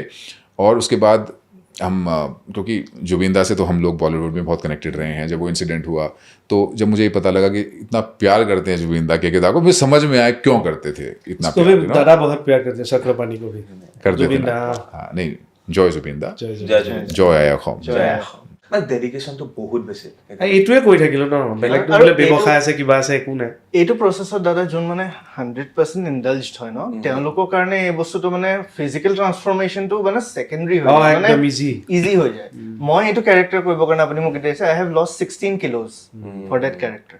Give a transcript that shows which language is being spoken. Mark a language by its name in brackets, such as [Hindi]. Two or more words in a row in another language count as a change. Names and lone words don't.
[Hindi] और उसके बाद हम, क्योंकि जुबिंदा से तो हम लोग बॉलीवुड में बहुत कनेक्टेड रहे हैं, जब वो इंसिडेंट हुआ तो जब मुझे ये पता लगा कि इतना प्यार करते हैं जुबिंदा केदार को, मुझे समझ में आया क्यों करते थे इतना प्यार। दादा बहुत प्यार करते हैं, शक्रपाणी को भी करते थे। हाँ नहीं, जय जुबिंदा, [Assamese] জয় আই অসম, ডেডিকেশ্যনটো বহুত বেছি। এইটোৱে কৈ থাকিলো ন, বেলেগটো বোলে ব্যৱসায় আছে কিবা আছে, একো নাই। এইটো প্ৰচেছত দাদা যোন মানে 100% ইনডালজড হয় ন, তেওঁলোকৰ কাৰণে এই বস্তুটো মানে ফিজিকেল ট্ৰান্সফৰ্মেশ্যনটো মানে ছেকেণ্ডাৰী হৈ যায়, মানে ইজি হৈ যায়। মই এইটো কেৰেক্টাৰ কৰিবৰ কাৰণে আপুনি মোক এতিয়া [English] I have lost 16 kilos for that character.